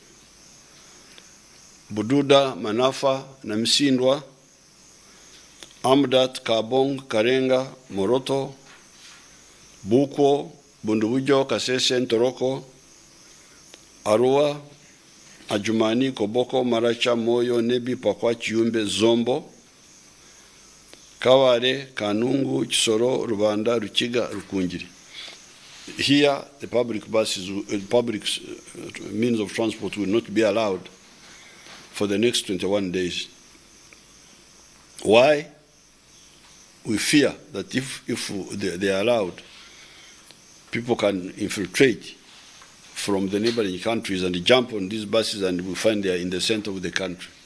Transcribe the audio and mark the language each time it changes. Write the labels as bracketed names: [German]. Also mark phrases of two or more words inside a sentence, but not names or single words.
[English] Bududa, Manafa, Namsindwa, Amdat, Kabong, Karenga, Moroto, Buko, Bundubujo, Kasese, Ntoroko, Arua, Ajumani, Koboko, Maracha, Moyo, Nebi, Pakwa, Chiumbe, Zombo, Kaware, Kanungu, Chisoro, Rubanda, Ruchiga, Rukunjiri. Here, the public buses, public means of transport will not be allowed for the next 21 days. Why? We fear that if they are allowed, people can infiltrate from the neighboring countries and jump on these buses, and we find they are in the center of the country.